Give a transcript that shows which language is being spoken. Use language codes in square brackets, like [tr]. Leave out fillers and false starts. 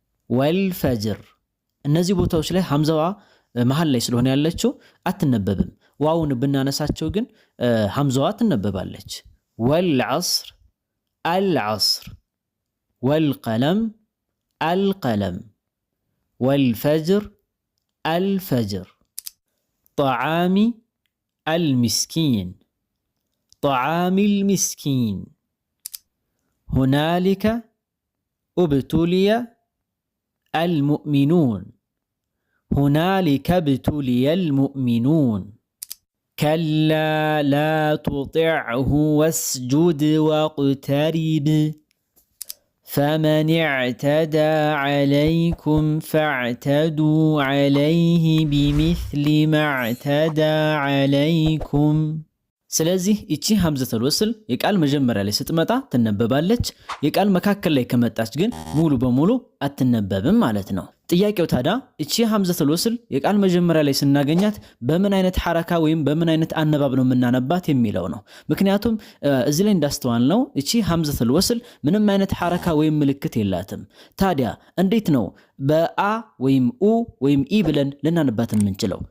[am] ወልፈጅር። እነዚህ ቦታዎች ላይ ሐምዛዋ መሃል ላይ ስለሆነ ያለችው አትነበብም። ዋውን ብናነሳቸው ግን ሐምዛዋ ትነበባለች። ወልዐስር፣ አልዐስር፣ ወልቀለም፣ አልቀለም፣ ወልፈጅር፣ አልፈጅር። ጠዓሚ አልሚስኪን፣ [ar] ጠዓሚ አልሚስኪን። ሁናሊከ ابتلي المؤمنون، هنالك ابتلي المؤمنون. كلا لا تطعه واسجد واقترب، فمن اعتدى عليكم فاعتدوا عليه بمثل ما اعتدى عليكم. [am] ስለዚህ እቺ ሐምዘተል ወስል የቃል መጀመሪያ ላይ ስትመጣ ትነበባለች። የቃል መካከል ላይ ከመጣች ግን ሙሉ በሙሉ አትነበብም ማለት ነው። ጥያቄው ታዲያ እቺ ሐምዘተል ወስል የቃል መጀመሪያ ላይ ስናገኛት በምን አይነት ሐረካ ወይም በምን አይነት አነባብ ነው የምናነባት የሚለው ነው። ምክንያቱም እዚህ ላይ እንዳስተዋልነው እቺ ሐምዘተል ወስል ምንም አይነት ሐረካ ወይም ምልክት የላትም። ታዲያ እንዴት ነው በአ ወይም ኡ ወይም ኢ ብለን ልናነባት የምንችለው?